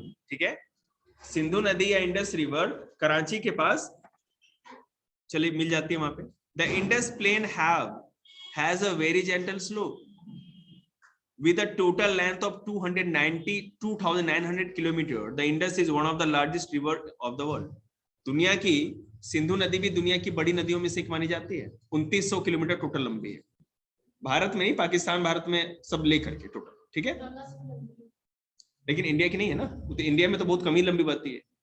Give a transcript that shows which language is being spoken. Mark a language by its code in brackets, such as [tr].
[hi] ठीक है, सिंधु नदी या इंडस रिवर कराची के पास चलिए मिल जाती है वहां पे। [en] The Indus plain has a very gentle slope with a total length of 292,900 kilometer. The Indus is one of the largest river of the world. [hi] दुनिया की सिंधु नदी भी दुनिया की बड़ी नदियों में से एक मानी जाती है। 2900 किलोमीटर टोटल लंबी है, भारत में नहीं, पाकिस्तान भारत में सब लेकर के टोटल। ठीक है, लेकिन इंडिया की नहीं है ना, तो इंडिया में तो बहुत कम ही लंबी बहती है।